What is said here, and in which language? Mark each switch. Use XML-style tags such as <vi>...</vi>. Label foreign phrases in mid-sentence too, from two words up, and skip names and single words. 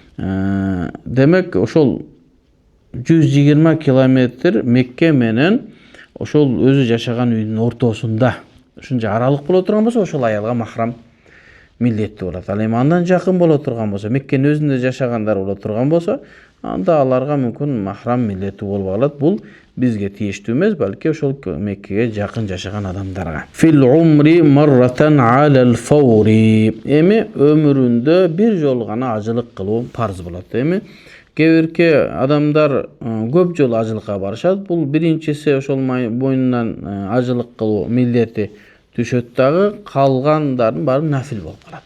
<ky>Демек, ошол 120 километр Мекке менен ошол өзү жашаган үйдүн ортосунда ушунча аралык боло турган болсо, ошол аялга махрам милдеттүү болот. Ал эми андан жакын боло турган болсо, Меккенин өзүндө жашагандар боло турган болсо, анда аларга мүмкүн махрам милдеттүү болбой калат. Бул бизге тийиштүү эмес, балки ошол Меккеге жакын жашаган адамдарга.</ky> <ar>في العمر مرة على الفور.</ar> <ky>Эми өмүрүндө бир жолу гана ажылык кылуу парз болот. Эми кээ бирки адамдар көп жолу ажылыкка барышат. Бул биринчиси ошол мойнунан ажылык кылуу милдети түшөт дагы, калгандардын баары нафил болуп калат.</ky>